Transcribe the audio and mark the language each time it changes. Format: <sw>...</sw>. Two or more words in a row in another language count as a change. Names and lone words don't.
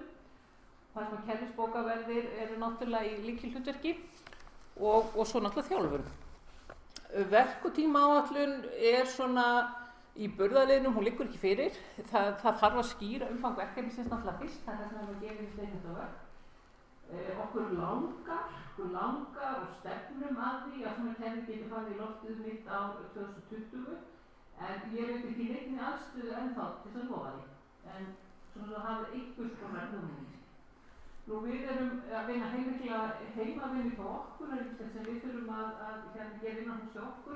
<is>Það sem að kerfisbókaverðir eru náttúrulega í lykilhlutverki og svo náttúrulega þjálfun. Verk og tímaáætlun svona í burðarliðnum, hún liggur ekki fyrir. Það þarf að skýra umfang verkefnisins náttúrulega fyrst, það sem við gefum í</is> <en>statement of work.</en> <is>Okkur langar og stefnum að því að svona kerfi getur farið í loftið mitt á 2020 en ég veit ekki neinni aðstöðu ennþá til þess að lofa því. En svona hafið einhvers konar hugmyndir. Nú við erum að vinna heimavinnu hjá okkur, sem við þurfum að gera innan hús hjá okkur.</is>